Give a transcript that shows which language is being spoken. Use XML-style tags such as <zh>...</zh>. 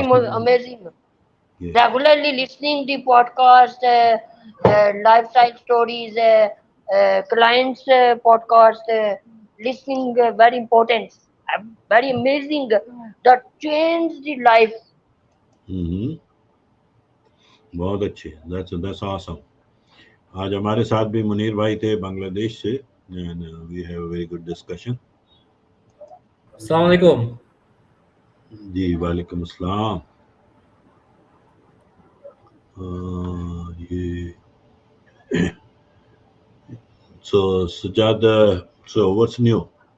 <en>awesome. amazing. Yeah. Regularly listening the podcast, lifestyle stories, clients podcast, listening very important, very amazing. That changed the life. Mm-hmm.</en> <hi>बहुत अच्छे.</hi> <en>That's awesome.</en> <hi>आज हमारे साथ भी मुनीर भाई थे बांग्लादेश से.</hi> <en>and we have a very good discussion.</en> <ar>Assalamu alaikum.</ar> <hi>जी वालेकुम अस्सलाम.</hi> <en>ये so Sujata, so what's new?</en>